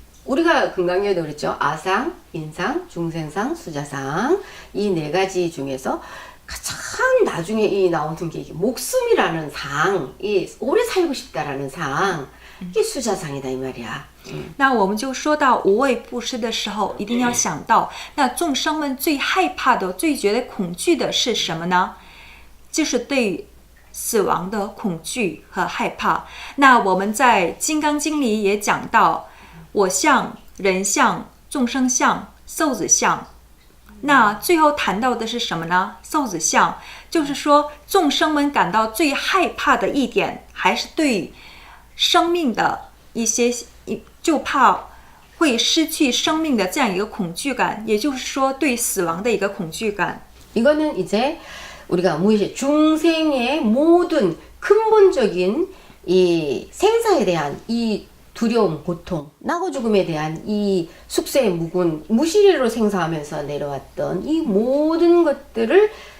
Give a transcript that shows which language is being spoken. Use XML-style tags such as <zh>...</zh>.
<ko>우리가 금강경에도 그랬죠. 아상, 인상, 중생상, 수자상. 이 네 가지 중에서 가장 나중에 이 나오는 게 목숨이라는 상, 이 오래 살고 싶다라는 상, 이게 수자상이다 이 말이야.</ko> <zh>那我们就说到无畏布施的时候，一定要想到，那众生们最害怕的、最觉得恐惧的是什么呢？就是对死亡的恐惧和害怕。那我们在《金刚经》里也讲到，我相、人相、众生相、寿子相。那最后谈到的是什么呢？寿子相，就是说众生们感到最害怕的一点，还是对生命的一些，就怕会失去生命的这样一个恐惧感，也就是说对死亡的一个恐惧感。</zh> <ko>이거는 이제 우리가 무의식 중생의 모든 근본적인 이 생사에 대한 이 두려움, 고통, 나고 죽음에 대한 이 숙세의 무군, 무시리로 생사하면서 내려왔던 이 모든 것들을</ko>